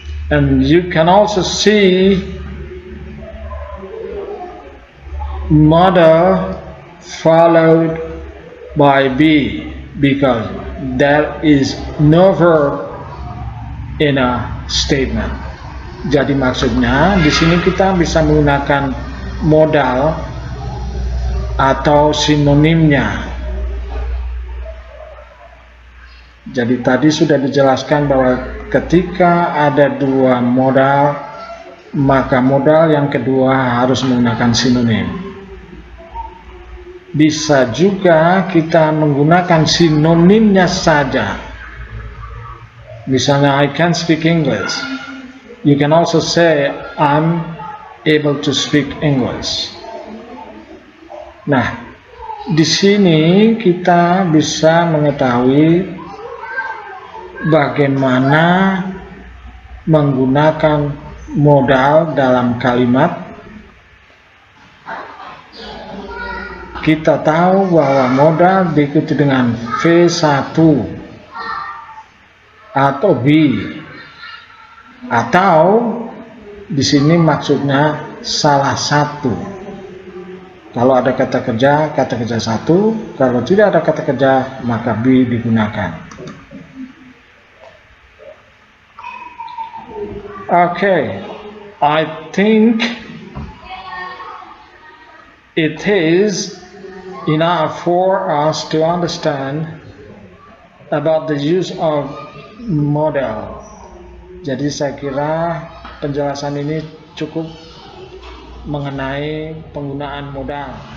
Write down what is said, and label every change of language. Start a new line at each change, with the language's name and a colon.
English: And you can also see model followed by be, because there is no verb in a statement.
Indonesian: Jadi maksudnya di sini kita bisa menggunakan modal atau sinonimnya. Jadi tadi sudah dijelaskan bahwa ketika ada dua modal, maka modal yang kedua harus menggunakan sinonim. Bisa juga kita menggunakan sinonimnya saja.
English: Misalnya, I can speak English. You can also say, I'm able to speak English.
Indonesian: Nah, di sini kita bisa mengetahui bagaimana menggunakan modal dalam kalimat. Kita tahu bahwa modal diikuti dengan V1 atau B, atau di sini maksudnya salah satu. Kalau ada kata kerja satu. Kalau tidak ada kata kerja, maka B digunakan.
English: Okay, I think it is enough for us to understand about the use of modal.
Indonesian: Jadi saya kira penjelasan ini cukup mengenai penggunaan modal.